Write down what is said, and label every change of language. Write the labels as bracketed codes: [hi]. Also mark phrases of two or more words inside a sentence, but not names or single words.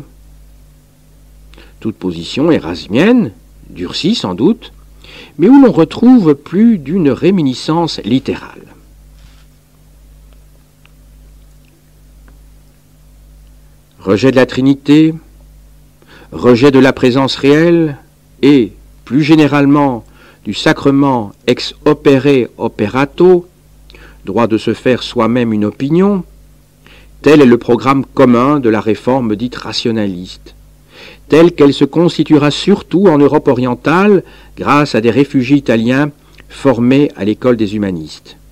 [fr] Toute position érasmienne, durcie sans doute, mais où l'on retrouve plus d'une réminiscence littérale. Rejet de la Trinité, rejet de la présence réelle et, plus généralement, du sacrement [la] ex opere operato, [fr] droit de se faire soi-même une opinion, tel est le programme commun de la réforme dite rationaliste, telle qu'elle se constituera surtout en Europe orientale grâce à des réfugiés italiens formés à l'école des humanistes.